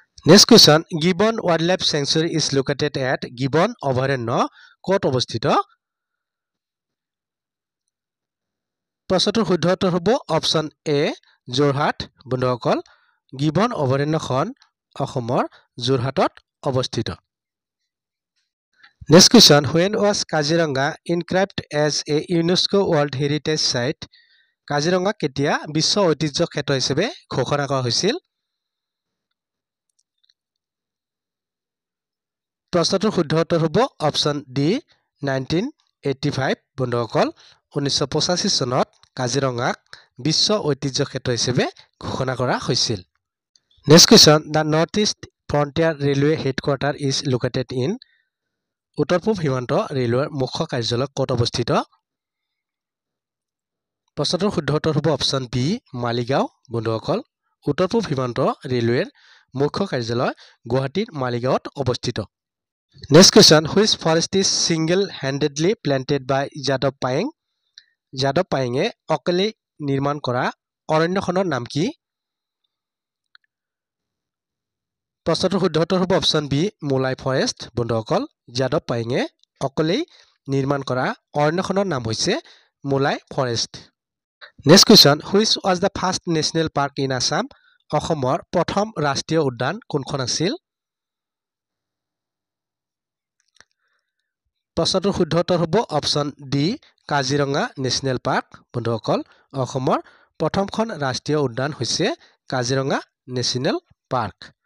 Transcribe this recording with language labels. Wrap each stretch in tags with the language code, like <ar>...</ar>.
<en>Next question, gibbon wildlife sanctuary is located at?</en> <as>Gibbon অভয়াৰণ্য ক'ত অৱস্থিত? প্ৰশ্নটোৰ শুদ্ধ উত্তৰ হ'ব অপশ্যন এ যোৰহাট। বন্ধুসকল, গিবন অভয়াৰণ্যখন অসমৰ যোৰহাটত অৱস্থিত।</as> <en>Next question, when was Kaziranga inscribed as a UNESCO World Heritage Site?</en> <as>Kaziranga কেতিয়া বিশ্ব ঐতিহ্য ক্ষেত্ৰ হিচাপে ঘোষণা কৰা হৈছিল? প্ৰশ্নটোৰ শুদ্ধ উত্তৰ হ'ব অপশ্যন ডি 1985। বন্ধুসকল, 1985 চনত কাজিৰঙাক বিশ্ব ঐতিহ্য ক্ষেত্ৰ হিচাপে ঘোষণা কৰা হৈছিল।</as> <en>Next question, the North East Frontier Railway Headquarters is located in?</en> <as>উত্তৰ পূব সীমান্ত ৰেলৱেৰ মুখ্য কাৰ্যালয় ক'ত অৱস্থিত? প্ৰশ্নটোৰ শুদ্ধ উত্তৰ হ'ব অপশ্যন বি মালিগাঁও। বন্ধুসকল, উত্তৰ পূব সীমান্ত ৰেলৱেৰ মুখ্য কাৰ্যালয় গুৱাহাটীৰ মালিগাঁৱত অৱস্থিত।</as> <en>Next question, which forest is single-handedly planted by Yadav Payeng?</en> <as>Yadav পায়েঙে অকলে নিৰ্মাণ কৰা অৰণ্যখনৰ নাম কি? প্ৰশ্নটোৰ শুদ্ধ উত্তৰ হ'ব অপশ্যন বি মোলাই ফৰেষ্ট। বন্ধুসকল, যাদৱ পায়েঙে অকলেই নিৰ্মাণ কৰা অৰণ্যখনৰ নাম হৈছে মোলাই forest.</as> <en>Next question, which was the first national park in Assam?</en> <as>অসমৰ প্ৰথম ৰাষ্ট্ৰীয় উদ্যান কোনখন আছিল? প্ৰশ্নটোৰ শুদ্ধ উত্তৰ হ'ব option D Kaziranga national park. বন্ধুসকল, অসমৰ প্ৰথমখন ৰাষ্ট্ৰীয় উদ্যান হৈছে কাজিৰঙা নেশ্যনেল পাৰ্ক।</as>